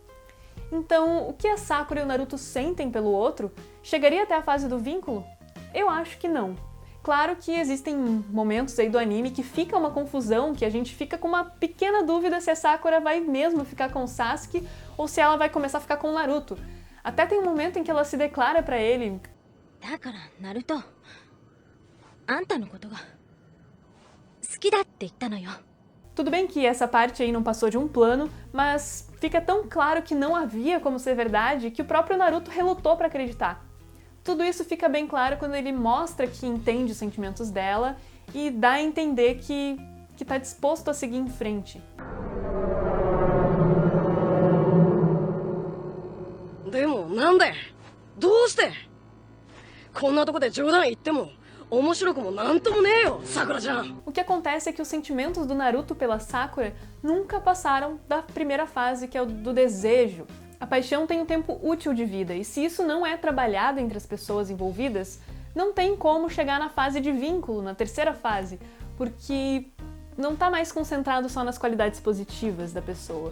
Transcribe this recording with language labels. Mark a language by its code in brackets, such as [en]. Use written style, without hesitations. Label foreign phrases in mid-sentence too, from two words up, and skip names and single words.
[pt] Então, o que a Sakura e o Naruto sentem pelo outro chegaria até a fase do vínculo? Eu acho que não. Claro que existem momentos aí do anime que fica uma confusão, que a gente fica com uma pequena dúvida se a Sakura vai mesmo ficar com o Sasuke ou se ela vai começar a ficar com o Naruto. Até tem um momento em que ela se declara pra ele: [ja] だからナルト、あんたのことが好きだって言ったのよ。 [pt] Tudo bem que essa parte aí não passou de um plano, mas fica tão claro que não havia como ser verdade que o próprio Naruto relutou para acreditar. Tudo isso fica bem claro quando ele mostra que entende os sentimentos dela e dá a entender que tá disposto a seguir em frente. [ja] でもなんで？どうして？こんなとこで冗談言っても面白くもなんともねえよ、さくらちゃん。 [pt] O que acontece é que os sentimentos do Naruto pela Sakura nunca passaram da primeira fase, que é o do desejo. A paixão tem um tempo útil de vida, e se isso não é trabalhado entre as pessoas envolvidas, não tem como chegar na fase de vínculo, na terceira fase, porque não está mais concentrado só nas qualidades positivas da pessoa.